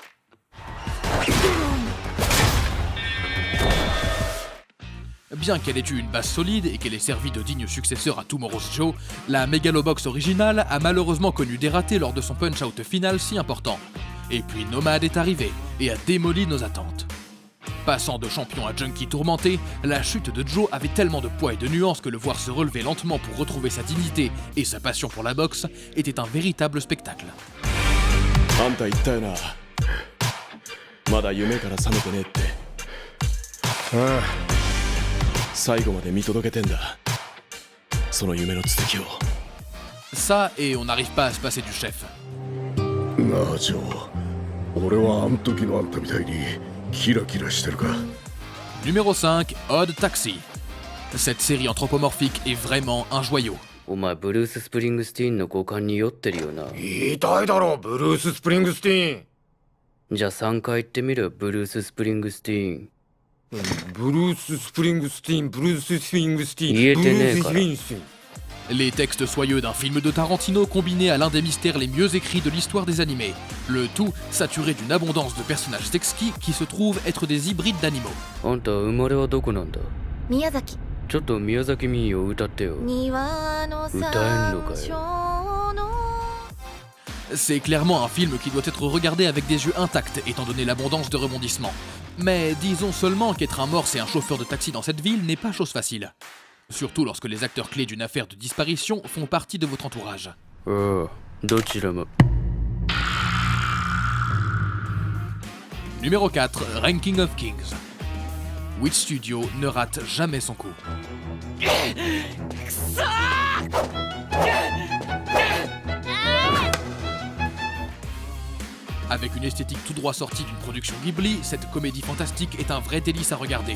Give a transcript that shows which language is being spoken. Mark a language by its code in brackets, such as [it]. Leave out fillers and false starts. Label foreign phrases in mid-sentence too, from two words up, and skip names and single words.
[fr] Bien qu'elle ait eu une base solide et qu'elle ait servi de digne successeur à Tomorrow's Joe, la Megalobox originale a malheureusement connu des ratés lors de son punch-out final si important. Et puis Nomade est arrivé et a démoli nos attentes. Passant de champion à junkie tourmenté, la chute de Joe avait tellement de poids et de nuances que le voir se relever lentement pour retrouver sa dignité et sa passion pour la boxe était un véritable spectacle. [ja] あんた言ったよなまだ夢から覚めてねえってああ最後まで見届けてんだその夢の続きを [fr] Ça, et on n'arrive pas à se passer du chef. [ja] なあジョー俺はあん時のあんたみたいにキラキラしてるか [fr] Numéro 5, Odd Taxi. Cette série anthropomorphique est vraiment un joyau. [ja] お前ブルース・スプリングスティーンの五感に酔ってるよな。言いたいだろブルース・スプリングスティーンじゃあ3回言ってみるブルース・スプリングスティーン。ブルース・スプリングスティーンブルース・スプリングスティーン言えてねえから。ブルース・スプリングスティーン [fr] Les textes soyeux d'un film de Tarantino combinés à l'un des mystères les mieux écrits de l'histoire des animés. Le tout saturé d'une abondance de personnages exquis qui se trouvent être des hybrides d'animaux. [ja] あんた生まれはどこなんだ。宮崎ちょっと宮崎民謡歌ってよ。庭の歌えんのかよ。山椒の [fr] C'est clairement un film qui doit être regardé avec des yeux intacts étant donné l'abondance de rebondissements. Mais disons seulement qu'être un morse et un chauffeur de taxi dans cette ville n'est pas chose facile. Surtout lorsque les acteurs clés d'une affaire de disparition font partie de votre entourage. [ja] ああ、どちらも。 [fr] Numéro 4, Ranking of Kings. Witch Studio ne rate jamais son coup. Avec une esthétique tout droit sortie d'une production Ghibli, cette comédie fantastique est un vrai délice à regarder.